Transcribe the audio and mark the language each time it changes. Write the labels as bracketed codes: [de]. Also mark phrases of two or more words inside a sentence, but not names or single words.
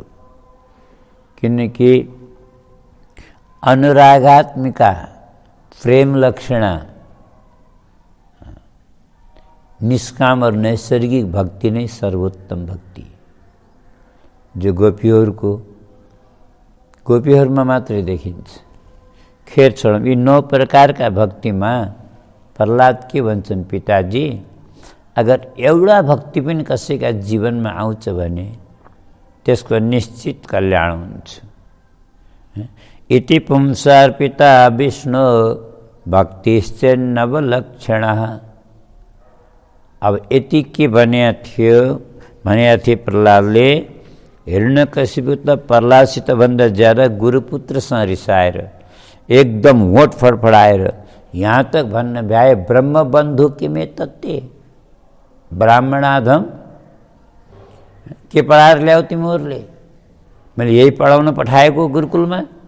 [ne] किनकि अनुरागात्मिका प्रेम लक्षणा निष्काम और नैसर्गिक भक्ति नै सर्वोत्तम भक्ति, जो गोपीहरूमा मात्रै देखिन्छ। खेर छोडौँ, यी 9 प्रकारका भक्तिमा प्रहलाद के भन्छन्, पिताजी अगर एउटा भक्ति पनि कसैका जीवनमा आउँछ भने त्यसको निश्चित कल्याण हुन्छ। [sa] इति पुंसार्पिता विष्णु भक्तिश्चेन्नवलक्षणः। [ne] अब यति के भनेको थियो प्रहलादले, हिरण्यकशिपु त प्रहलादसित भन्दा ज्यादा गुरुपुत्रसँग रिसाएर एकदम होठ फडफडाएर यहाँ तक भन्न भ्याए, [sa] ब्रह्मबन्धु किमे तत्ते ब्राह्मणाधम [ne] के पढाएर ल्याऊ तिमीहरूले, मैले यही पढाउन पठाएको गुरुकुलमा।